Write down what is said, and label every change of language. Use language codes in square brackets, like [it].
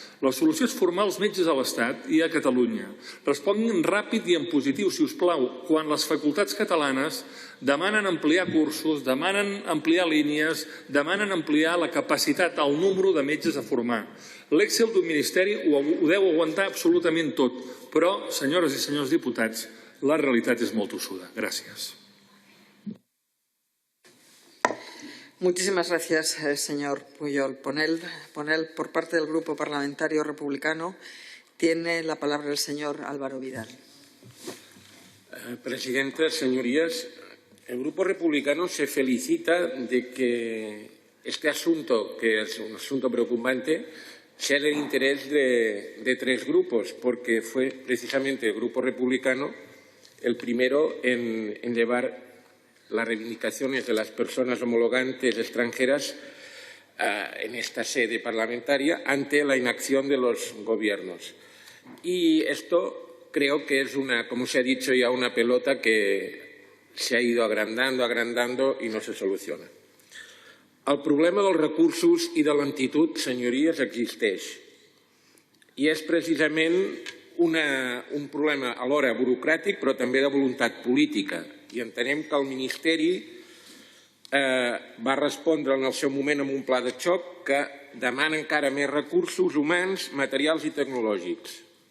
[ca] La solució és formar els metges a l'Estat i a Catalunya. Responguin ràpid i en positiu, si us plau, quan les facultats catalanes demanen ampliar cursos, demanen ampliar línies, demanen ampliar la capacitat, el número de metges a formar. L'Excel d'un ministeri ho deu aguantar absolutament tot, però, senyores i senyors diputats, la realitat és molt tossuda. Gràcies. [es] Muchísimas gracias, señor Pujol. Ponel, por parte del Grupo Parlamentario Republicano, tiene la palabra el señor Álvaro Vidal. Presidenta, señorías, el Grupo Republicano se felicita de que este asunto, que es un asunto preocupante, sea del interés de tres grupos, porque fue precisamente el Grupo Republicano el primero en llevar las reivindicaciones de las personas homologantes extranjeras en esta sede parlamentaria ante la inacción de los gobiernos. Y esto creo que es como se ha dicho ya, una pelota que se ha ido agrandando y no se soluciona. [ca] El problema dels recursos i de l'entitud, senyories, existeix. I és precisament un problema alhora burocràtic però també de voluntat política. I entenem que el Ministeri va respondre en el seu moment amb un pla de xoc que demana encara més recursos humans, materials i tecnològics.